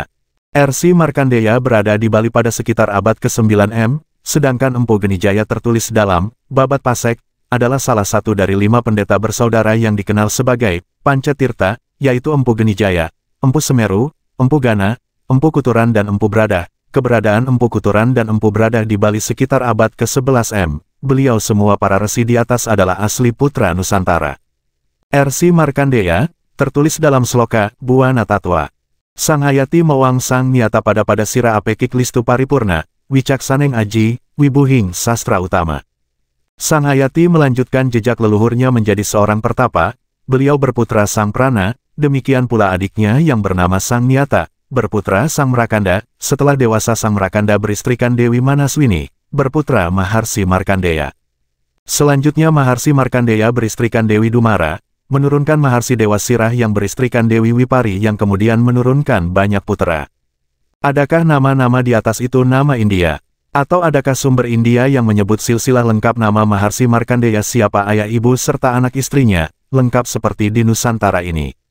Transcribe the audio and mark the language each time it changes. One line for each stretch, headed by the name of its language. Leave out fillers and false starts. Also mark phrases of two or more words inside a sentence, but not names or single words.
Indonesian: Rsi Markandeya berada di Bali pada sekitar abad ke-9 M, sedangkan Empu Genijaya tertulis dalam Babat Pasek, adalah salah satu dari 5 pendeta bersaudara yang dikenal sebagai Pancatirta, yaitu Empu Genijaya, Empu Semeru, Empu Gana, Empu Kuturan dan Empu Bradah. Keberadaan Empu Kuturan dan Empu Bradah di Bali sekitar abad ke-11 M. Beliau semua para resi di atas adalah asli putra Nusantara. Rsi Markandeya, tertulis dalam sloka, Buana Tatwa.
Kawi: Sanghayati Mawang Sang Nyata pada Sira Apekik Listu Paripurna, Wicaksaneng Aji, Wibuhing Sastra Utama.
Indonesian: Sanghayati melanjutkan jejak leluhurnya menjadi seorang pertapa, beliau berputra Sang Prana, demikian pula adiknya yang bernama Sang Nyata, berputra Sang Mrakanda, setelah dewasa Sang Mrakanda beristrikan Dewi Manaswini, berputra Maharsi Markandeya. Selanjutnya Maharsi Markandeya beristrikan Dewi Dumara, menurunkan Maharsi Dewa Sirah yang beristrikan Dewi Wipari yang kemudian menurunkan banyak putera. Adakah nama-nama di atas itu nama India? Atau adakah sumber India yang menyebut silsilah lengkap nama Maharsi Markandeya siapa ayah ibu serta anak istrinya, lengkap seperti di Nusantara ini?